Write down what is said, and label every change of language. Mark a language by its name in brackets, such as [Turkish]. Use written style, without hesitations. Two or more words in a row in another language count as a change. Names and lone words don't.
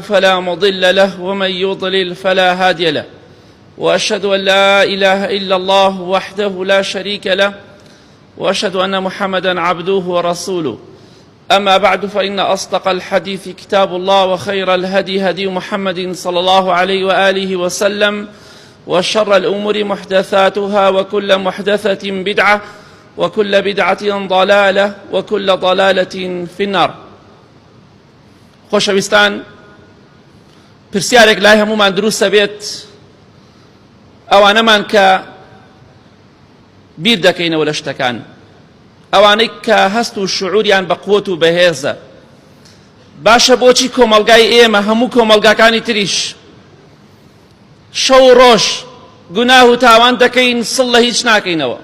[Arabic] فلا مضل له ومن يضلل فلا هادي له وأشهد أن لا إله إلا الله وحده لا شريك له وأشهد أن محمدا عبده ورسوله أما بعد فإن أصدق الحديث كتاب الله وخير الهدي هدي محمد صلى الله عليه وآله وسلم وشر الأمور محدثاتها وكل محدثة بدعة وكل بدعة ضلالة وكل ضلالة في النار. [Central Kurdish] خۆشەویستان، پرسیارێک لای هەموومان دروستە بێت، ئەوانەمان کە بیر دەکەینەوە لە شتەکان، ئەوانەی کە هەست و شعوریان بە قووت و بەهێزە، باشە بۆچی کۆمەڵگای ئێمە هەموو کۆمەڵگاکانی تریش شەو ڕۆژ گوناه و تاوان دەکەین، سڵ لە هیچ ناکەینەوە؟